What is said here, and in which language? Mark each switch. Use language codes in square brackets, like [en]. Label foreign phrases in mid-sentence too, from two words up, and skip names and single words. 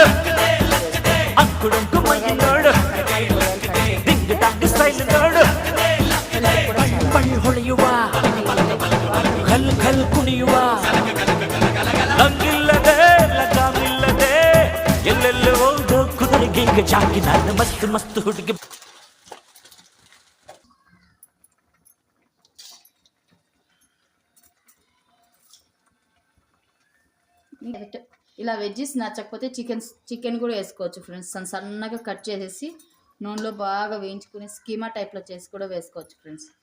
[kn] ಅಂಕುಡೊಂಕು ಮಯ್ಯಿ ನೋಡು ಡಿಂಗ್ ಡಂಗ್ ಸ್ಟೈಲ್ ನೋಡು ಬಳಿ ಹೊಳೆಯುವ ಕಲ್ ಕಲ್ ಕುಣಿಯುವ ಲಂಗಿಲ್ಲದೆ ಲಗಾಮಿಲ್ಲದೆ ಎಲ್ಲೆಲ್ಲೋ ಹೋದೋ ಕುದುರೆಗೆ ಈಗ ಜಾಕಿ ನಾನು ಮಸ್ತ್ ಮಸ್ತ್ ಹುಡುಗಿ [te] ఇలా వెజ్జెస్ నచ్చకపోతే చికెన్ కూడా వేసుకోవచ్చు ఫ్రెండ్స్. సన్నగా కట్ చేసేసి నూనెలో బాగా వేయించుకుని స్కీమా టైప్లో చేసి కూడా వేసుకోవచ్చు ఫ్రెండ్స్.